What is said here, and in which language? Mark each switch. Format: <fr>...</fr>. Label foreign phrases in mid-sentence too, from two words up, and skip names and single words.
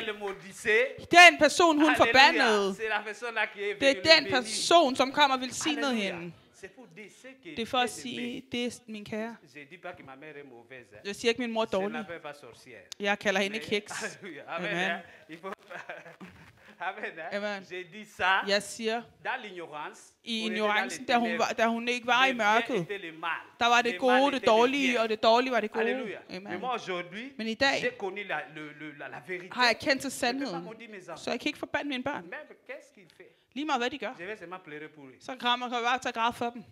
<da>Den person, hun forbandede, det er den person, som kommer og velsignede hende. Det er for at sige, det er min kære. Jeg siger ikke, min mor er dårlig. Jeg kalder hende ikke heks. Amen. Amen.</da> <fr>J'ai dit ça.</fr> <da>Jeg siger,</da> <fr>dans l'ignorance.</fr> <da>I ignorancen, da hun ikke var i mørket, der var det gode, det dårlige, og det dårlige var det gode. Amen. Men i dag har jeg kendt til sandheden, så jeg kan ikke forbande mine børn. Lige meget hvad de gør, så kan jeg bare tage græd for dem.</da>